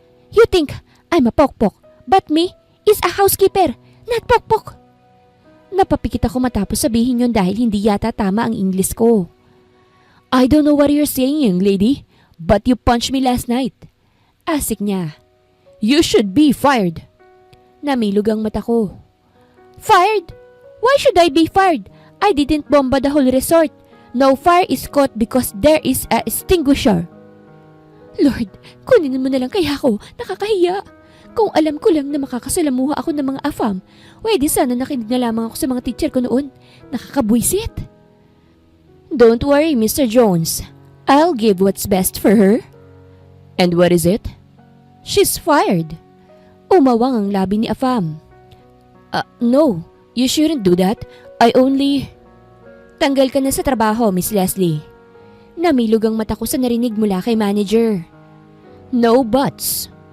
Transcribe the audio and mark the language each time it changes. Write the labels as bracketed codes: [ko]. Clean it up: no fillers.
[en] You think I'm a pokpok, but me is a housekeeper, not pokpok. [tl] Napapikit ako matapos sabihin yon dahil hindi yata tama ang English ko. [en] I don't know what you're saying, young lady, but you punched me last night. [tl] Asik niya. [en] You should be fired. [tl] Namilog ang mata ko. Fired? [en] Why should I be fired? I didn't bomba the whole resort. No fire is caught because there is a extinguisher. [tl] Lord, kunin mo na lang kaya ako, nakakahiya. Kung alam ko lang na makakasalamuha ako ng mga AFAM, pwede sana nakinig na lamang ako sa mga teacher ko noon. Nakakabwisit. [en] Don't worry, Mr. Jones. I'll give what's best for her. And what is it? She's fired. [tl] Umawang ang labi ni AFAM. [en] No, you shouldn't do that. I only... [tl] Tanggal ka na sa trabaho, [en] Miss Leslie. [tl] Namilog ang mata ko sa narinig mula kay manager. [en] No buts.